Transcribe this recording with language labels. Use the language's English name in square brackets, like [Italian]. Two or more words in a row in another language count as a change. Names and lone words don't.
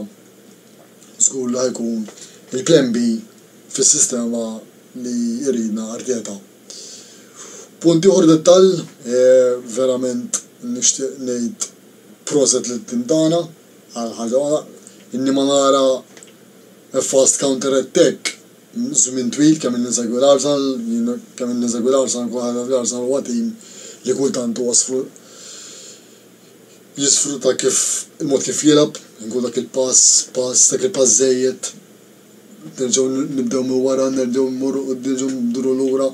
[Maltese] Żgur li ħajkun il- [English] plan B [Maltese] fis-sistema li jridna Arteta. Punt ieħor dettall, verament nixtieq ngħid proset lit-tim tagħna għal ħaġa inni ma nara [English] fast counter attack [Maltese] żmien twil kemm insegwi l-Arsenal, kemm insegwi l-Arsenal kwaħda l-Arsenal huwa tim li kultant huwa jisfrutta kif il-mod kif jilgħab, inkun dak il-pass żejjed. Nerġgħu nibdew minn wara, nerġgħu mmorru nerġgħu nduru lura.